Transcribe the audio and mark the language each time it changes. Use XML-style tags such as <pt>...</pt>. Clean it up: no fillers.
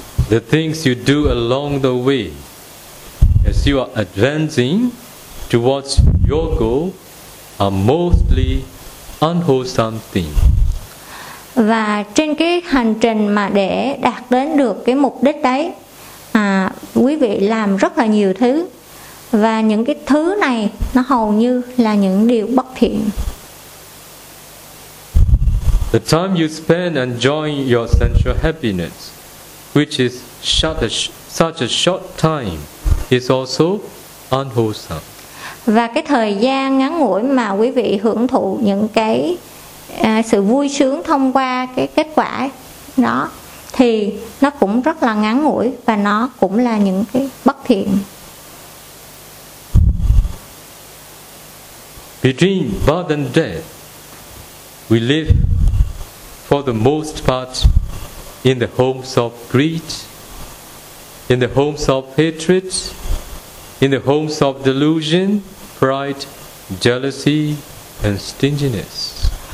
<en>The things you do along the way as you are advancing towards your goal are mostly unwholesome things.</en> <vi>Và trên cái hành trình mà để đạt đến được cái mục đích đấy, quý vị làm rất là nhiều thứ, và những cái thứ này nó hầu như là những điều bất thiện.</vi> <en>The time you spend enjoying your sensual happiness, which is such a short time, is also unwholesome.</en> <vi>Và cái thời gian ngắn ngủi mà quý vị hưởng thụ những cái sự vui sướng thông qua cái kết quả đó, thì nó cũng rất là ngắn ngủi, và nó cũng là những cái bất thiện.</vi> <en>Between birth and death, we live for the most part in the homes of greed, in the homes of hatred, in the homes of delusion, pride, jealousy, and stinginess.</en>